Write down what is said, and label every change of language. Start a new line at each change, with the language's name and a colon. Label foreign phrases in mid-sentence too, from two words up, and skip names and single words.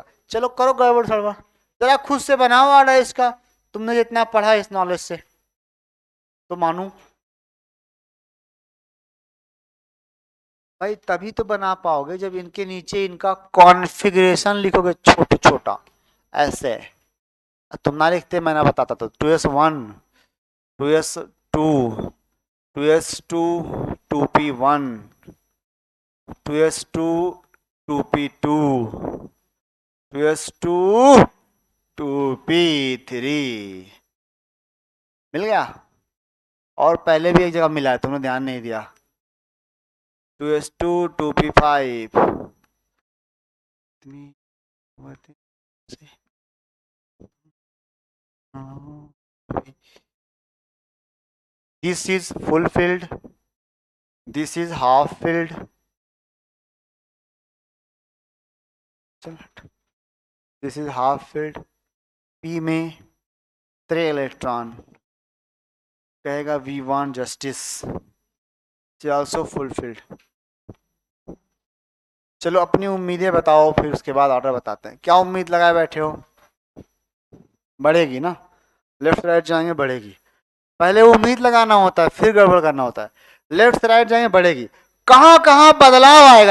Hindi: चलो करो गड़बड़ सड़बड़, जरा खुद से बनाओ ऑर्डर इसका, तुमने जितना पढ़ा इस नॉलेज से तो मानू भाई, तभी तो बना पाओगे जब इनके नीचे इनका कॉन्फ़िगरेशन लिखोगे छोटा छोटा ऐसे, तुम ना लिखते मैं ना बताता, तो 2s1, 2s2, 2s2, 2p1, 2s2, 2p2, 2s2, 2p3, मिल गया, और पहले भी एक जगह मिला है तुमने ध्यान नहीं दिया, 2s2, 2p5,
English: this is fulfilled, this is half filled, this is half filled,
Hindi: p में 3 इलेक्ट्रॉन, कहेगा
English: we want justice, is also fulfilled।
Hindi: चलो अपनी उम्मीदें बताओ, फिर उसके बाद ऑर्डर बताते हैं, क्या उम्मीद लगाए बैठे हो, बढ़ेगी ना,
English: left right
Hindi: जाएंगे बढ़ेगी, पहले उम्मीद लगाना होता है फिर गड़बड़ करना होता है, लेफ्ट से राइट जाएंगे बढ़ेगी, कहां कहां बदलाव आएगा